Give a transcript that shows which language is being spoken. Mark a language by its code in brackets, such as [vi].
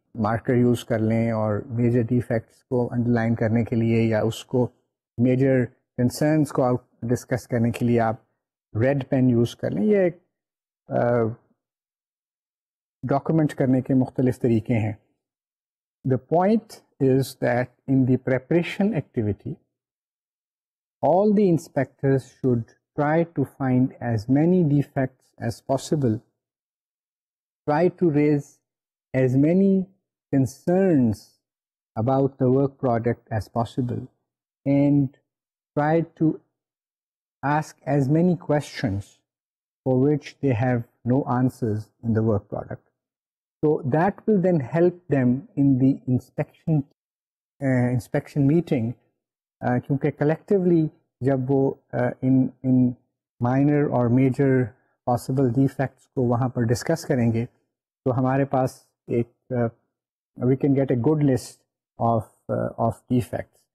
[ur] Marker use کر لیں اور میجر ڈیفیکٹس کو انڈر لائن کرنے کے لیے یا اس کو میجر کنسرنس کو ڈسکس کرنے کے لیے آپ ریڈ پین یوز کر لیں. یہ ایک ڈاکومنٹ کرنے کے مختلف طریقے ہیں. [en] The point is that in the preparation activity all the inspectors should try to find as many defects as possible, try to raise as many concerns about the work product as possible, and try to ask as many questions for which they have no answers in the work product. So that will then help them in the inspection meeting, [ur] کیونکہ collectively جب وہ ان minor اور major possible defects کو وہاں پر discuss کریں گے تو ہمارے پاس ایک [en] We can get a good list of defects.